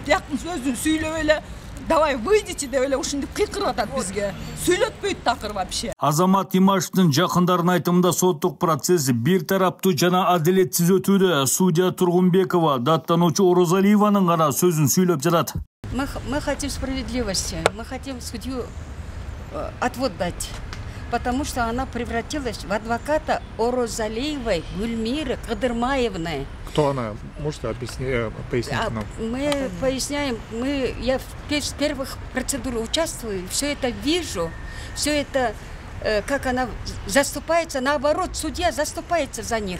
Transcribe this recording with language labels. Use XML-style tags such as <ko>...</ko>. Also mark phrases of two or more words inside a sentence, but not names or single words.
<ky>Тияктын сөзүн сүйлөп эле</ky> <ru>давай выйдите</ru> <ky>деп эле ушинтип кыйкырып атат бизге. Сүйлөтпөйт такыр вообще. Азамат Имашевдин жакындарынын айтымында соттук процесс бир тараптуу жана адилетсиз өтүүдө. Судья Тургунбекова даттануучу Оразалиеванын гана сөзүн сүйлөп жатат.</ky> <ru>Мы хотим справедливости, мы хотим судью отвод дать, потому что она превратилась в адвоката Оразалиевой Гульмиры Кадырмаевны. Кто она? Можете пояснить нам? Мы поясняем, я в первых процедурах участвую, все это вижу, все это, как она заступается, наоборот, судья заступается за них.</ru>